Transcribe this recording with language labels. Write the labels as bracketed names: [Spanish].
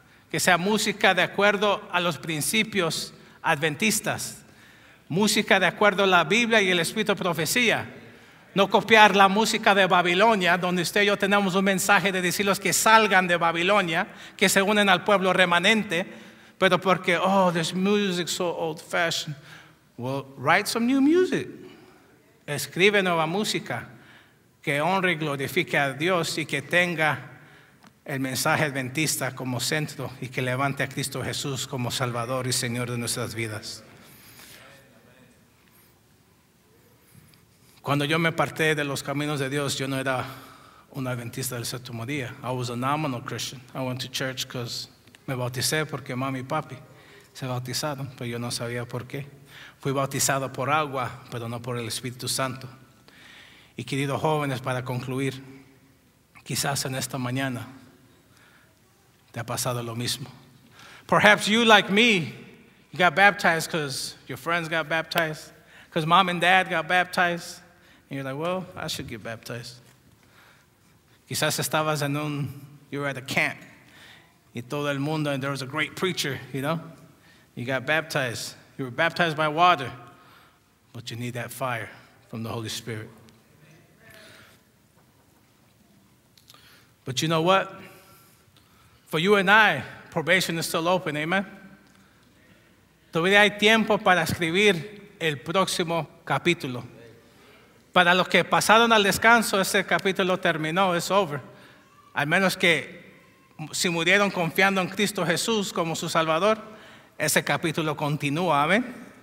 [Spanish] Que sea música de acuerdo a los principios adventistas, música de acuerdo a la Biblia y el espíritu de profecía. No copiar la música de Babilonia, donde usted y yo tenemos un mensaje de decirles que salgan de Babilonia, que se unen al pueblo remanente, pero porque, oh, [English] this music so old-fashioned. Well, write some new music. [Spanish] Escribe nueva música que honre y glorifique a Dios y que tenga el mensaje adventista como centro y que levante a Cristo Jesús como Salvador y Señor de nuestras vidas. Cuando yo me aparté de los caminos de Dios, yo no era un adventista del séptimo día. [English] I was a nominal Christian. I went to church because [Spanish] me bauticé porque mami y papi se bautizaron, pero yo no sabía por qué. Fui bautizado por agua, pero no por el Espíritu Santo. Y queridos jóvenes, para concluir, quizás en esta mañana te ha pasado lo mismo. [English] Perhaps you, like me, you got baptized because your friends got baptized, because mom and dad got baptized. And you're like, well, I should get baptized. [Spanish] Quizás estabas [English] you were at a camp, [Spanish] y todo el mundo, [English] and there was a great preacher, you know. You got baptized. You were baptized by water, but you need that fire from the Holy Spirit. But you know what? For you and I, probation is still open, amen? [Spanish] Todavía hay tiempo para escribir el próximo capítulo. Para los que pasaron al descanso, ese capítulo terminó, [English] it's over. [Spanish] Al menos que si murieron confiando en Cristo Jesús como su Salvador, ese capítulo continúa, amén.